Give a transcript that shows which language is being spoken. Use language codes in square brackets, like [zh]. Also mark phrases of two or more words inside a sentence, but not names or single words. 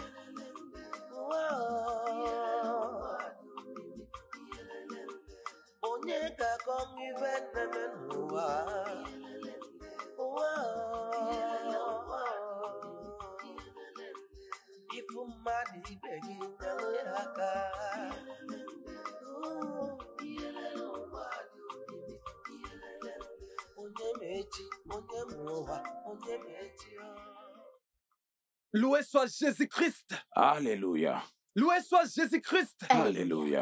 [ig] Onye ga-akọ ife neme n'ụwa. Ifu mmadụ ibe gị nyere ya aka. [fr] Loué soit Jésus-Christ. Alléluia. Loué soit Jésus-Christ. Alléluia.